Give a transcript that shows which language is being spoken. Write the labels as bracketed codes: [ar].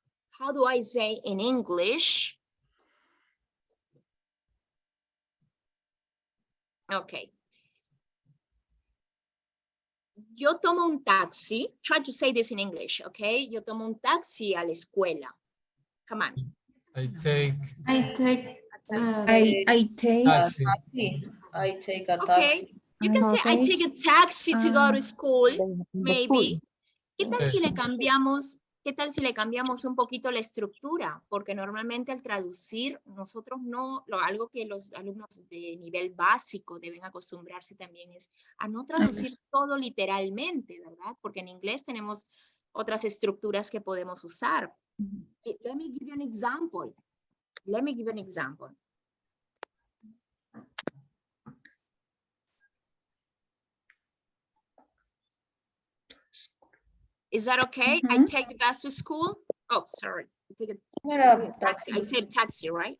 [en] How do I say in English? Okay. [es] Yo tomo un taxi. [en] Try to say this in English, okay? [es] Yo tomo un taxi a la escuela. [en] Come on. I take I take taxi. I take a Okay. taxi. You can say I take a taxi to go to school, maybe. [es] ¿Qué tal [en] Okay. [es] si le cambiamos? ¿Qué tal si le cambiamos un poquito la estructura? Porque normalmente al traducir, nosotros no, algo que los alumnos de nivel básico deben acostumbrarse también es a no traducir todo literalmente, ¿verdad? Porque en inglés tenemos otras estructuras que podemos usar. [en] Let me give you an example. Let me give you an example. Is that okay? I take the bus to school. Oh, sorry. I take a taxi. I said taxi, right?